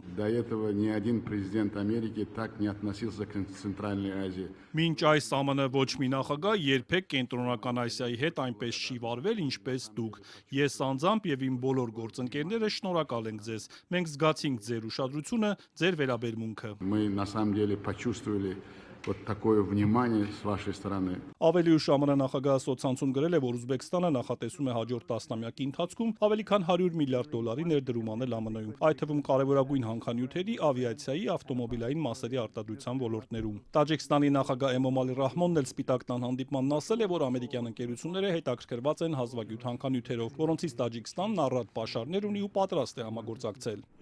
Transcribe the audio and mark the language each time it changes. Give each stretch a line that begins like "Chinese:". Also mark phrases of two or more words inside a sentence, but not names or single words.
Russian: Президент Америки так не относился к Центральной Азии.
Armenian: Մինչ այս ԱՄՆ ոչ մի նախագահ երբեք Կենտրոնական Ասիայի հետ այնպես չի վարվել, ինչպես դուք։ Ես անձամբ եւ իմ բոլոր գործընկերները շնորհակալ ենք ձեզ։ Մենք զգացինք ձեր ուշադրությունը, ձեր վերաբերմունքը։
Russian: Мы на самом деле почувствовали вот такое внимание с вашей стороны.
Armenian: Ավելի ուշ ԱՄՆ նախագահը սոցցանցում գրել է, որ Ուզբեկստանը նախատեսում է հաջորդ տասնամյակի ընթացքում ավելի քան $100 միլիարդ ներդրում անել ԱՄՆ-ում, այդ թվում կարևորագույն հանքանյութերի, ավիացիայի, ավտոմոբիլային մասերի արտադրության ոլորտներում։ Տաջիկստանի նախագահ Էմոմալի Ռահմոնն էլ սպիտակ տան հանդիպմանն ասել է, որ ամերիկյան ընկերությունները հետաքրքրված են հազվագյուտ հանքանյութերով, որոնցից Տաջիկստանն առատ պաշարներ ունի ու պատրաստ է համագործակցել։